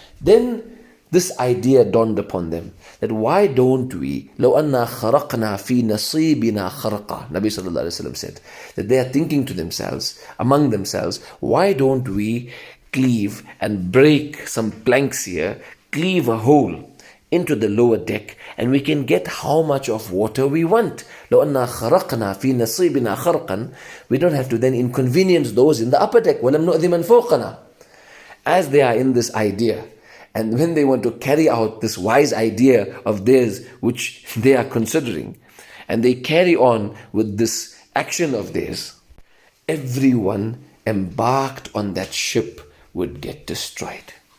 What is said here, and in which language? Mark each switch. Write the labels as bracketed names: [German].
[English] Then this idea dawned upon them, that why don't we, [Arabic] لو أننا خرقنا في نصيبنا خرقا. [English] Nabi sallallahu alayhi wa sallam said that they are thinking to themselves, among themselves, why don't we cleave and break some planks here, cleave a hole into the lower deck, and we can get how much of water we want. [Arabic] لو أننا خرقنا في نصيبنا خرقا. [English] We don't have to then inconvenience those in the upper deck. [Arabic] ولم نؤذي من فوقنا. [English] As they are in this idea, and when they want to carry out this wise idea of theirs, which they are considering, and they carry on with this action of theirs, everyone embarked on that ship would get destroyed.